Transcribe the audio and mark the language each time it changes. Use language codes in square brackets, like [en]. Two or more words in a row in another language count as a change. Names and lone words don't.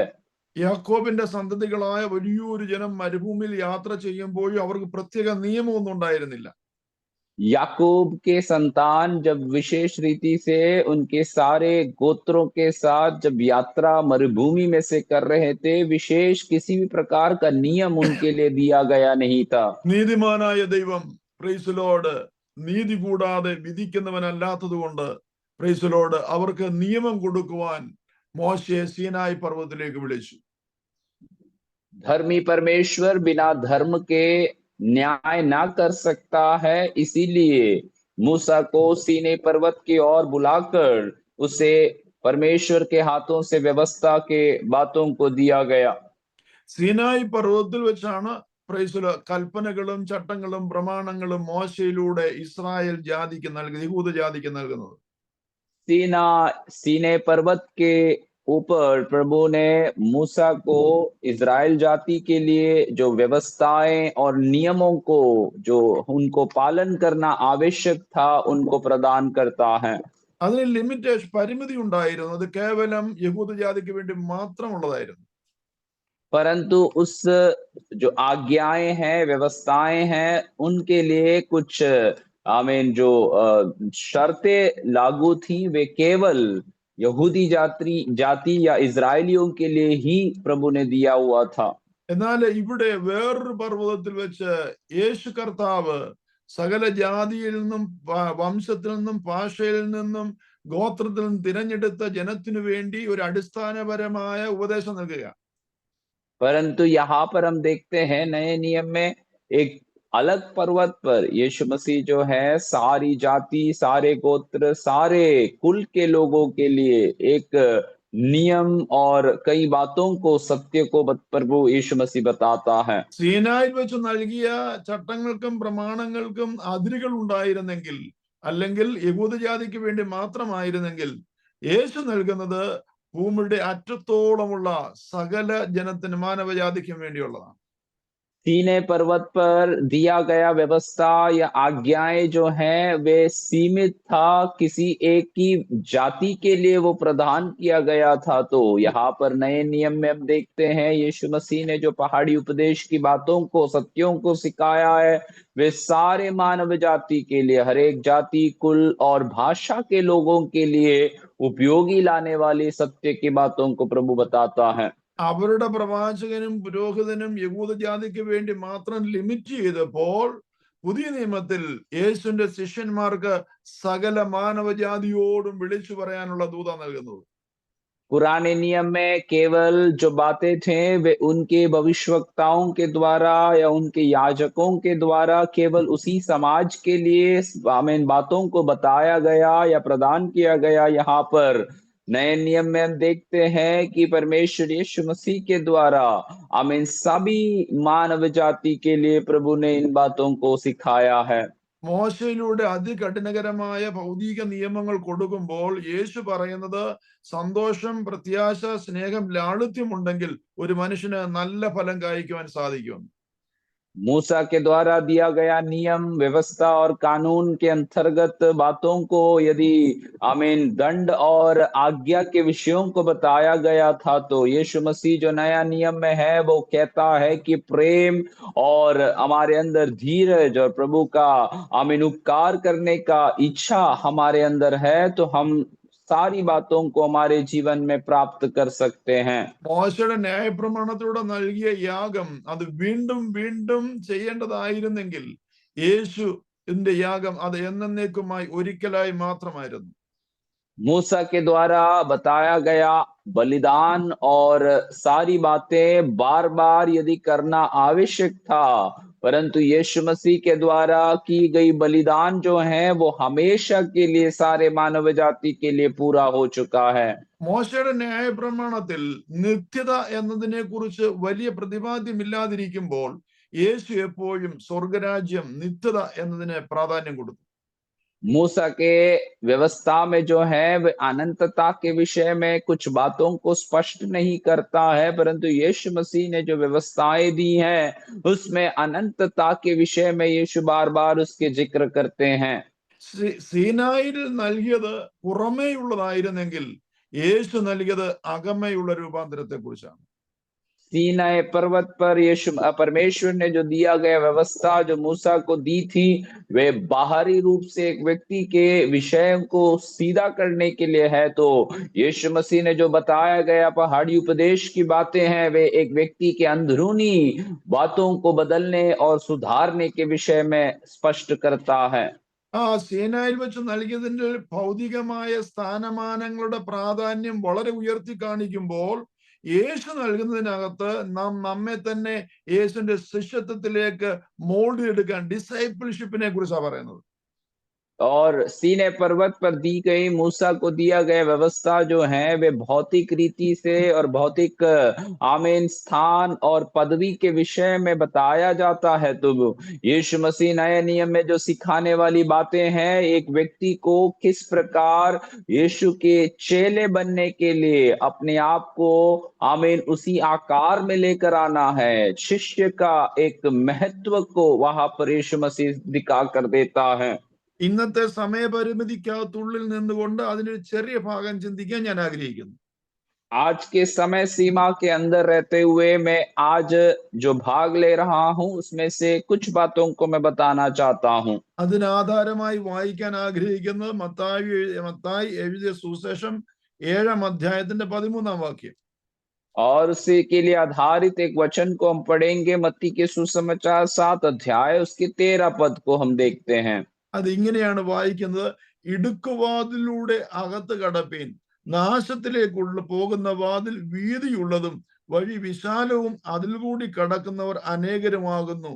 [ml] യാക്കോബിന്റെ സന്തതികളായ വലിയൊരു ജനം മരുഭൂമിയിൽ യാത്ര ചെയ്യുമ്പോഴും അവർക്ക് പ്രത്യേക നിയമമൊന്നും ഉണ്ടായിരുന്നില്ല. [hi] याकूब के संतान जब विशेष रीति से उनके सारे गोत्रों के साथ जब यात्रा मरुभूमि में से कर रहे थे, विशेष किसी भी प्रकार का नियम उनके लिए दिया गया नहीं था। [ml] നീതിമാനായ ദൈവം [en] Praise Lord [ml] നീതി കൂടാതെ വിധിക്കുന്നവനല്ലാത്തത് കൊണ്ട് [en] Praise Lord [ml] അവർക്ക് നിയമം കൊടുക്കുവാൻ മോശയെ സീനായി പർവ്വതത്തിലേക്ക് വിളിച്ചു. [hi] धर्मी परमेश्वर बिना धर्म के न्याय ना कर सकता है, इसीलिए मूसा को सीनै पर्वत की ओर बुलाकर उसे परमेश्वर के हाथों से व्यवस्था के बातों को दिया गया। [ml] സീനായി പർവ്വതത്തിൽ വെച്ചാണ് പ്രൈസ് കൽപ്പനകളും ചട്ടങ്ങളും പ്രമാണങ്ങളും മോശയിലൂടെ ഇസ്രായേൽ ജാതിക്ക് നൽകുന്നത്, യഹൂദ ജാതിക്ക് നൽകുന്നത്. [hi] सीनै पर्वत के ऊपर प्रभु ने मूसा को इज़राइल जाति के लिए जो व्यवस्थाएं और नियमों को जो उनको पालन करना आवश्यक था उनको प्रदान करता है। [ml] അതിന് ലിമിറ്റേഷൻ, പരിമിതി ഉണ്ടായിരുന്നു. അത് കേവലം യഹൂദ ജാതിക്ക് വേണ്ടി മാത്രമുള്ളതായിരുന്നു. [hi] परंतु उस जो आज्ञाएं हैं, व्यवस्थाएं हैं, उनके लिए कुछ आमीन जो शर्तें लागू थी, वे केवल यहूदी जाति या इजरायलियों के लिए ही प्रभु ने दिया हुआ था। [ml] എന്നാൽ ഇവിടെ വേറൊരു പർവ്വതത്തിൽ വെച്ച് യേശു കർത്താവ് സകല ജാതിയിൽ നിന്നും വംശത്തിൽ നിന്നും ഭാഷയിൽ നിന്നും ഗോത്രത്തിൽ നിന്നും തിരഞ്ഞെടുത്ത ജനത്തിനു വേണ്ടി ഒരു അടിസ്ഥാനപരമായ ഉപദേശം നൽകുക. [hi] परंतु यहाँ पर हम देखते हैं नए नियम में एक अलग पर्वत पर यीशु मसीह जो है सारी जाति, सारे गोत्र, सारे कुल के लोगों के लिए एक नियम और कई बातों को, सत्य को प्रभु यीशु मसीह बताता है। [ml] സീനായിൽ വെച്ച് നൽകിയ ചട്ടങ്ങൾക്കും പ്രമാണങ്ങൾക്കും അതിരുകൾ ഉണ്ടായിരുന്നെങ്കിൽ, അല്ലെങ്കിൽ യഹൂദ ജാതിക്ക് വേണ്ടി മാത്രമായിരുന്നെങ്കിൽ, യേശു നൽകുന്നത് ഭൂമിയുടെ അറ്റത്തോളമുള്ള സകല ജനത്തിന്, മാനവജാതിക്കും വേണ്ടിയുള്ളതാണ്. [hi] सीनै पर्वत पर दिया गया व्यवस्था या आज्ञाएं जो हैं वे सीमित था, किसी एक की जाति के लिए वो प्रदान किया गया था। तो यहाँ पर नए नियम में हम देखते हैं यीशु मसीह ने जो पहाड़ी उपदेश की बातों को, सत्यों को सिखाया है, वे सारे मानव जाति के लिए, हर एक जाति, कुल और भाषा के लोगों के लिए उपयोगी लाने वाली सत्य की बातों को प्रभु बताता है। [ml] അവരുടെ പ്രവാചകനും പുരോഹിതനും യഹൂദ ജാതിക്ക് വേണ്ടി മാത്രം ലിമിറ്റ് ചെയ്തപ്പോൾ പുതിയ നിയമത്തിൽ യേശുവിന്റെ ശിഷ്യന്മാർക്ക് സകല മാനവജാതിയോടും വിളിച്ചു പറയാനുള്ള ദൂത നൽകുന്നത്. [hi] पुराने नियम में केवल जो बातें थे वे उनके भविष्यवक्ताओं के द्वारा या उनके याजकों के द्वारा केवल उसी समाज के लिए आमीन बातों को बताया गया या प्रदान किया गया। यहाँ पर नए नियम में हम देखते हैं कि परमेश्वर यीशु मसीह के द्वारा आमीन सभी मानव जाति के लिए प्रभु ने इन बातों को सिखाया है। [ml] മോശയിലൂടെ അതികഠിനകരമായ ഭൗതിക നിയമങ്ങൾ കൊടുക്കുമ്പോൾ യേശു പറയുന്നത് സന്തോഷം, പ്രത്യാശ, സ്നേഹം, ലാളിത്യം ഉണ്ടെങ്കിൽ ഒരു മനുഷ്യന് നല്ല ഫലം കായ്ക്കുവാൻ സാധിക്കും. [hi] मूसा के द्वारा दिया गया नियम, व्यवस्था और कानून के अंतर्गत बातों को यदि आमीन दंड और आज्ञा के विषयों को बताया गया था, तो यीशु मसीह जो नया नियम में है वो कहता है कि प्रेम और हमारे अंदर धीरज और प्रभु का आमीन उपकार करने का इच्छा हमारे अंदर है, तो हम सारी बातों को हमारे जीवन में प्राप्त कर सकते हैं। [ml] മോശയുടെ ന്യായപ്രമാണത്തിലൂടെ നൽകിയ യാഗം അത് വീണ്ടും വീണ്ടും ചെയ്യേണ്ടതായിരുന്നെങ്കിൽ യേശുവിന്റെ യാഗം അത് എന്നേക്കുമായി ഒരിക്കലായി മാത്രമായിരുന്നു. [hi] मूसा के द्वारा बताया गया बलिदान और सारी बातें बार बार यदि करना आवश्यक था, परंतु यीशु मसीह के द्वारा की गई बलिदान जो है वो हमेशा के लिए सारे मानव जाति के लिए पूरा हो चुका है। [ml] മോശയുടെ ന്യായപ്രമാണത്തിൽ നിത്യത എന്നതിനെ കുറിച്ച് വലിയ പ്രതിപാദ്യമില്ലാതിരിക്കുമ്പോൾ യേശു എപ്പോഴും സ്വർഗരാജ്യം, നിത്യത എന്നതിന് പ്രാധാന്യം കൊടുത്തു. [hi] मूसा के व्यवस्था में जो है वह अनंतता के विषय में कुछ बातों को स्पष्ट नहीं करता है, परंतु यीशु मसीह ने जो व्यवस्थाएं दी हैं उसमें अनंतता के विषय में यीशु बार बार उसके जिक्र करते हैं। [ml] സീനായിൽ നൽകിയത് പുറമേയുള്ളതായിരുന്നെങ്കിൽ യേശു നൽകിയത് അകമയുള്ള രൂപാന്തരത്തെ കുറിച്ചാണ്. [hi] सीनाई पर्वत पर यीशु परमेश्वर ने जो दिया गया व्यवस्था जो मूसा को दी थी, वे बाहरी रूप से एक व्यक्ति के विषय को सीधा करने के लिए है, तो यीशु मसीह ने जो बताया गया पहाड़ी उपदेश की बातें हैं वे एक व्यक्ति के अंदरूनी बातों को बदलने और सुधारने के विषय में स्पष्ट करता है। [ml] സീനായിൽ വെച്ച് നൽകിയതിന്റെ ഭൗതികമായ സ്ഥാനമാനങ്ങളുടെ പ്രാധാന്യം വളരെ ഉയർത്തി കാണിക്കുമ്പോൾ യേശു നൽകുന്നതിനകത്ത് നാം നമ്മെ തന്നെ യേശുവിന്റെ ശിഷ്യത്വത്തിലേക്ക് മോൾഡ് ചെയ്തെടുക്കാൻ ഡിസൈപ്പിൾഷിപ്പിനെ കുറിച്ചാണ് പറയുന്നത്. [hi] और सीनै पर्वत पर दी गई मूसा को दिया गया व्यवस्था जो है वे भौतिक रीति से और भौतिक आमीन स्थान और पदवी के विषय में बताया जाता है। तो यीशु मसीह नए नियम में जो सिखाने वाली बातें हैं एक व्यक्ति को किस प्रकार यीशु के चेले बनने के लिए अपने आप को आमीन उसी आकार में लेकर आना है, शिष्य का एक महत्व को वहां पर यीशु मसीह दिखा कर देता है। [ml] ഇന്നത്തെ സമയപരിമിതിക്കകത്തുള്ളിൽ നിന്നുകൊണ്ട് അതിന്റെ ഒരു ചെറിയ ഭാഗം ചിന്തിക്കാൻ ഞാൻ ആഗ്രഹിക്കുന്നു. [hi] आज के समय सीमा के अंदर रहते हुए मैं आज जो भाग ले रहा हूं उसमें से कुछ बातों को मैं बताना चाहता हूं। [ml] അതിനാധാരമായി വായിക്കാൻ ആഗ്രഹിക്കുന്നത് മത്തായി എഴുതിയ സുവിശേഷം 7-ാം അധ്യായത്തിന്റെ 13-ാം വാക്യം. [hi] और उसी के लिए आधारित एक वचन को हम पढ़ेंगे, मत्ती के सुसमाचार 7 अध्याय उसके 13 पद को हम देखते हैं। [ml] അതിങ്ങനെയാണ് വായിക്കുന്നത്: ഇടുക്കുവാതിലൂടെ അകത്ത് കടപ്പീൻ, നാശത്തിലേക്കുള്ള പോകുന്ന വാതിൽ വീതിയുള്ളതും വഴി വിശാലവും അതിൽ കൂടി കടക്കുന്നവർ അനേകരുമാകുന്നു.